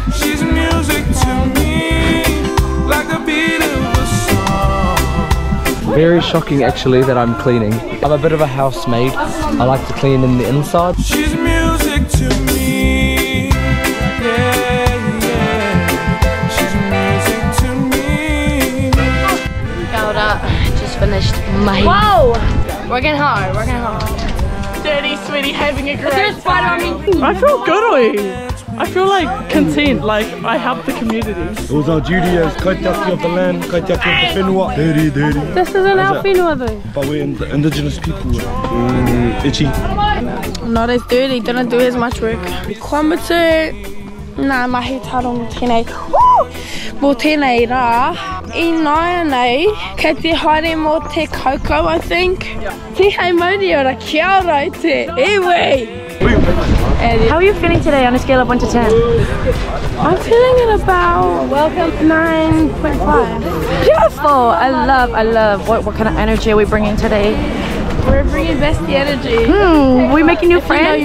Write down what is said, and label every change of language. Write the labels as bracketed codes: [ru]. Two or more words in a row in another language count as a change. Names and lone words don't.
[en] She's music to me, like a beat of a song. Very shocking actually that I'm cleaning. I'm a bit of a housemaid. I like to clean in the inside. She's music to me. Yeah, yeah. She's music to me. [mi] Kia ora, [en] just finished my... Whoa! Working hard, working hard. Dirty sweetie having a great There's a spider on me. I feel good, oi. I feel like content, like I help the community. It was our duty as kaitaki of the land, kaitaki of the whenua. Dirty. This isn't our whenua though. But we're indigenous people. Itchy. Not as dirty, didn't do as much work. [mi] Kua mutu, nā mahi tarong tēnei. Mō tēnei rā, I nāia nei, kei te haere mō te Kaukau, [en] I think. [mi] Te hei mauri ora, kia ora I te iwi. [en] How are you feeling today on a scale of 1 to 10? I'm feeling at about 9.5. Beautiful! I love. What kind of energy are we bringing today? We're bringing bestie energy. We making new friends?